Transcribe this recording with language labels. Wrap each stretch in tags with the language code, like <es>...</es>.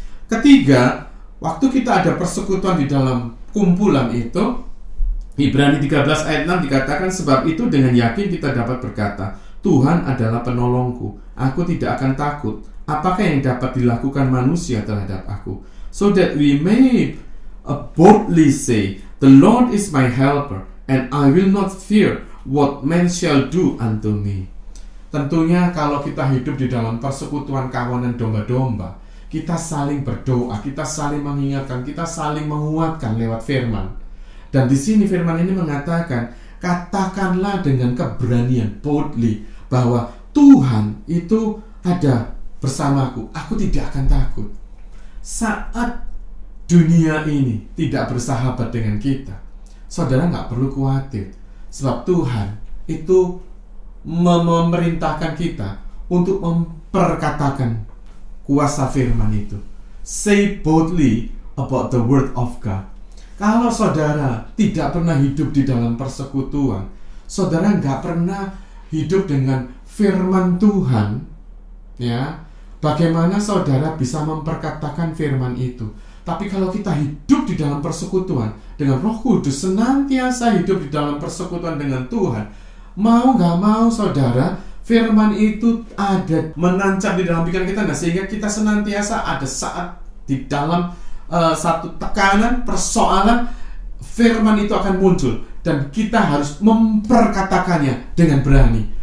<id>Ketiga, waktu kita ada persekutuan di dalam kumpulan itu, Ibrani 13 ayat 6 dikatakan, sebab itu dengan yakin kita dapat berkata, Tuhan adalah penolongku, aku tidak akan takut. Apakah yang dapat dilakukan manusia terhadap aku?</id> <en>So that we may boldly say, the Lord is my helper, and I will not fear what man shall do unto me.</en> <id>Tentunya kalau kita hidup di dalam persekutuan kawanan domba-domba, kita saling berdoa, kita saling mengingatkan, kita saling menguatkan lewat firman. Dan di sini firman ini mengatakan, katakanlah dengan keberanian, boldly, bahwa Tuhan itu ada bersamaku, aku tidak akan takut. Saat dunia ini tidak bersahabat dengan kita, saudara nggak perlu khawatir, sebab Tuhan itu memerintahkan kita untuk memperkatakan kuasa firman itu.</id> <en>Say boldly about the word of God.</en> <id>Kalau saudara tidak pernah hidup di dalam persekutuan, saudara nggak pernah hidup dengan firman Tuhan, ya, bagaimana saudara bisa memperkatakan firman itu? Tapi kalau kita hidup di dalam persekutuan dengan Roh Kudus, senantiasa hidup di dalam persekutuan dengan Tuhan, mau gak mau, saudara, firman itu ada menancap di dalam pikiran kita, sehingga kita senantiasa ada saat di dalam satu tekanan, persoalan, firman itu akan muncul dan kita harus memperkatakannya dengan berani.</id>